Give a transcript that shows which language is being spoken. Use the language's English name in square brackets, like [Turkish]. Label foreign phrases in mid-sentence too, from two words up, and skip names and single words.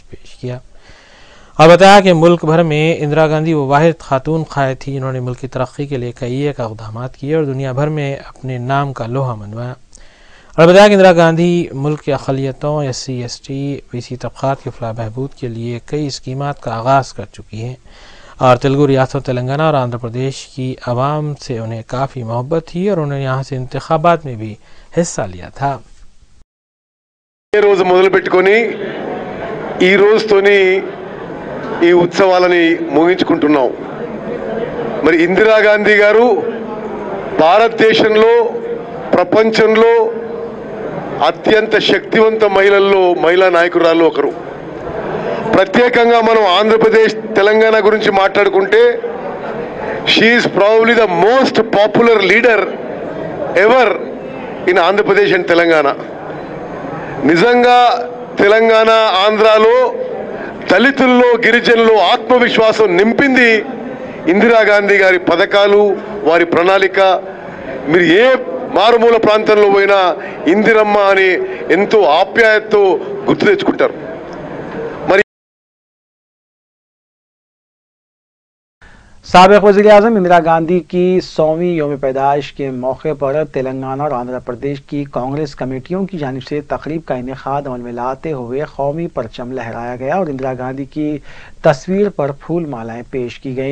[Urdu] پیش کیا اور بتایا کہ ملک بھر میں اندرا گاندھی وہ واحد خاتون قائد تھی جنہوں نے ملک کی ترقی کے لیے کئی ایک اقدامات کیے اور دنیا بھر میں اپنے نام کا لوہا منوایا اور بتایا کہ اندرا گاندھی ملک کی اقلیتوں SC/ST BC طبقات کے فلاح بہبود کے لیے کئی اسکیمات کا آغاز کر چکی ہیں اور تیلگو ریاست تلنگانہ اور آندھرا پردیش کی عوام سے انہیں کافی محبت تھی اور انہوں نے یہاں سے انتخابات میں بھی حصہ لیا تھا. [Telugu] రోజు మొదలుపెట్టుకొని ఈ రోజుతోని ఈ ఉత్సవాలని ముగించుకుంటున్నాం। మరి ఇందిరాగాంధీ గారు భారతదేశంలో ప్రపంచంలో అత్యంత శక్తివంత మహిళా నాయకురాలు ఒకరు। ప్రత్యేకంగా మనం ఆంధ్రప్రదేశ్ తెలంగాణ గురించి మాట్లాడుకుంటే [English] she is probably the most popular leader ever in Andhra Pradesh and Telangana. [Telugu] నిజంగా తెలంగాణ ఆంధ్రాలో దళితుల్లో గిరిజనుల్లో ఆత్మవిశ్వాసం నింపింది ఇందిరాగాంధీ గారి పథకాలు, వారి ప్రణాళిక. మీరు ఏ మారుమూల ప్రాంతంలో పోయినా ఇందిరమ్మ అని ఎంతో ఆప్యాయతతో గుర్తు తెచ్చుకుంటారు. [Urdu] سابق وزیر اعظم اندرا گاندھی کی 100ویں یوم پیدائش کے موقع پر تلنگانہ اور آندھرا پردیش کی کانگریس کمیٹیوں کی جانب سے تقریب کا انعقاد عمل میں لاتے ہوئے قومی پرچم لہرایا گیا اور اندرا گاندھی کی تصویر پر پھول مالائیں پیش کی گئیں.